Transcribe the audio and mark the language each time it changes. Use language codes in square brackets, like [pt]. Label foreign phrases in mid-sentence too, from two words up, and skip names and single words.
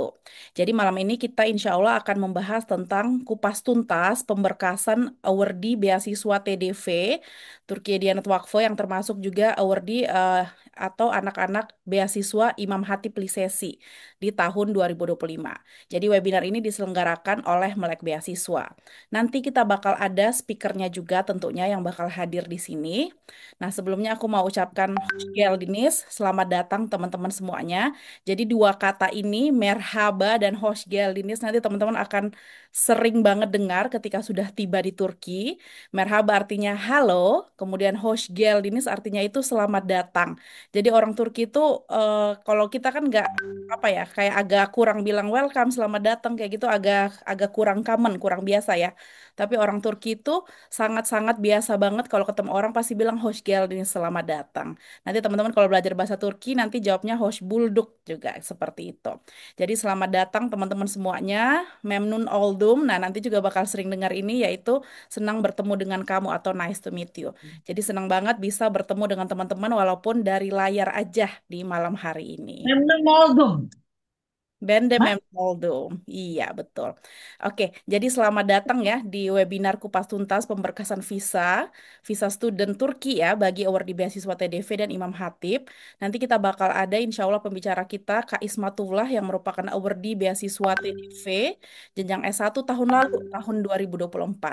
[id] Jadi malam ini kita insya Allah akan membahas tentang kupas tuntas pemberkasan awardee beasiswa TDV Turkiye Diyanet Vakfı yang termasuk juga awardee atau anak-anak beasiswa Imam Hatip Lisesi di tahun 2025. Jadi webinar ini diselenggarakan oleh Melek Beasiswa. Nanti kita bakal ada speakernya juga tentunya yang bakal hadir di sini. Nah, sebelumnya aku mau ucapkan Dinis, selamat datang teman-teman semuanya. Jadi dua kata ini, [tr] merhaba dan hoş geldiniz, [id] nanti teman-teman akan sering banget dengar ketika sudah tiba di Turki. Merhaba artinya halo, kemudian [tr] hoş geldiniz [id] artinya itu selamat datang. Jadi orang Turki itu kalau kita kan nggak apa ya kayak agak kurang bilang welcome selamat datang kayak gitu agak agak kurang common kurang biasa ya tapi orang Turki itu sangat-sangat biasa banget kalau ketemu orang pasti bilang [tr] hoş geldin [id] selamat datang. Nanti teman-teman kalau belajar bahasa Turki nanti jawabnya [tr] hoş bulduk [id] juga seperti itu. Jadi selamat datang teman-teman semuanya, [tr] memnun oldum. [id] Nah nanti juga bakal sering dengar ini yaitu senang bertemu dengan kamu atau [en] nice to meet you. [id] Jadi senang banget bisa bertemu dengan teman-teman walaupun dari layar aja di malam hari ini. [tr] memang oldum. Bende [id] Hah? [tr] Memoldum. [id] Iya, betul. Oke, jadi selamat datang ya di webinar Kupas Tuntas Pemberkasan Visa Student Turki ya bagi awardee beasiswa TDV dan Imam Hatip. Nanti kita bakal ada insya Allah pembicara kita Kak Ismatullah yang merupakan awardee beasiswa TDV jenjang S1 tahun lalu, tahun 2024.